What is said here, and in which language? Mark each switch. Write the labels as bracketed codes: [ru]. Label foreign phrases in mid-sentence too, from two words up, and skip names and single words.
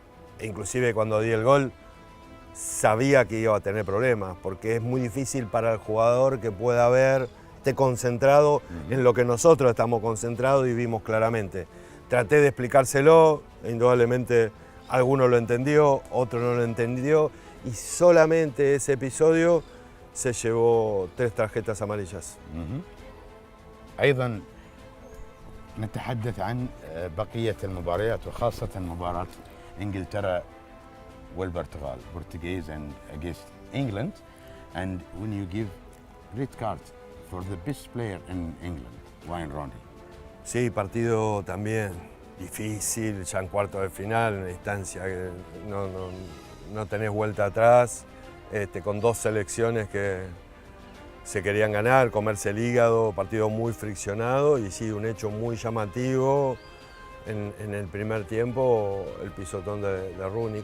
[es] E inclusive cuando di el gol sabía que iba a tener problemas, porque es muy difícil para el jugador que pueda ver, esté concentrado en lo que nosotros estamos concentrados y vimos claramente. Traté de explicárselo, indudablemente alguno lo entendió, otro no lo entendió, y solamente ese episodio se llevó 3 tarjetas amarillas. [ar] أيضا نتحدث عن بقية المباريات وخاصة مباراة إنجلترا والبرتغال, [en] Portuguese and against England, and when you give red card for the best player in England, Wayne Rooney. [es] Sí, partido también difícil, ya en cuarto de final, una instancia que no tenés vuelta atrás, con 2 selecciones que se querían ganar, comerse el hígado, partido muy friccionado y sí, un hecho muy llamativo en el primer tiempo, el pisotón de Rooney.